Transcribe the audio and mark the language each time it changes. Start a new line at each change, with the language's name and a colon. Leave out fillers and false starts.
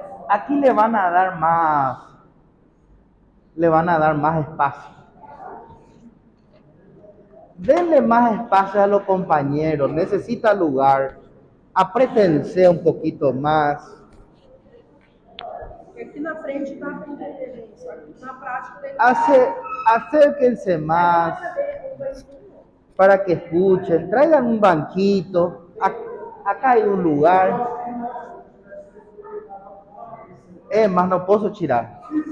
Spanish: Aquí le van a dar más espacio. Denle más espacio a los compañeros, necesita lugar, apriétense un poquito más.
Portuguese: Aqui na frente dá para entender isso. Na prática tem
Spanish: Acérquense más para que escuchen, traigan un banquito, acá hay un lugar. Más no puedo tirar.